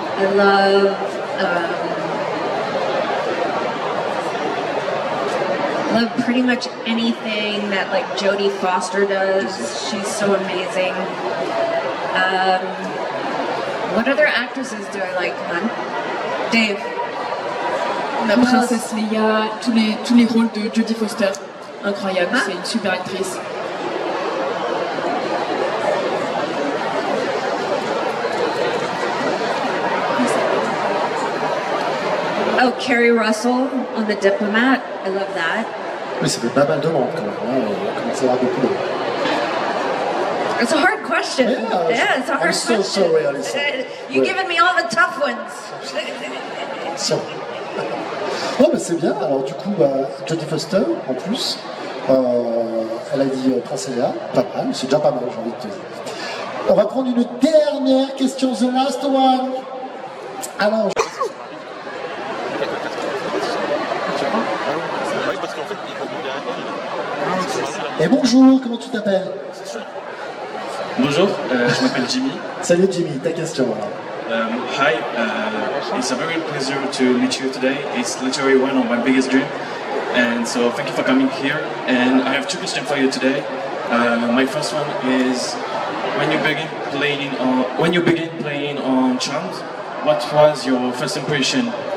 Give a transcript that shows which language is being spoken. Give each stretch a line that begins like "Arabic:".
English: I love pretty much anything that like Jodie Foster does. She's so amazing. What other actresses do I like, hon? Dave.
French: La princesse Leia, tous les rôles de Jodie Foster, incroyable, c'est une super actrice.
English: Oh, Kerry Russell on The Diplomat, I love that.
French: Oui, ça fait pas mal de monde quand même, on commence à avoir beaucoup de monde.
English: It's a hard question. Yeah, it's a hard question. I'm so sorry, Alissa. You've given me all the tough ones.
French: Oh, mais c'est bien. Alors du coup, Jodie Foster, en plus, elle a dit Princesse Leia, pas mal, c'est déjà pas mal, j'ai envie de te dire. On va prendre une dernière question,
English: the last one.
French: Alors, et bonjour, comment tu t'appelles? Bonjour, je m'appelle Jimmy. Salut Jimmy, ta question alors.
English: Hi, it's a very pleasure to meet you today. It's literally one of my biggest dreams. And so thank you for coming here. And I have two questions for you today. My first one is, when you begin when you began playing on Charmed, what was your first impression?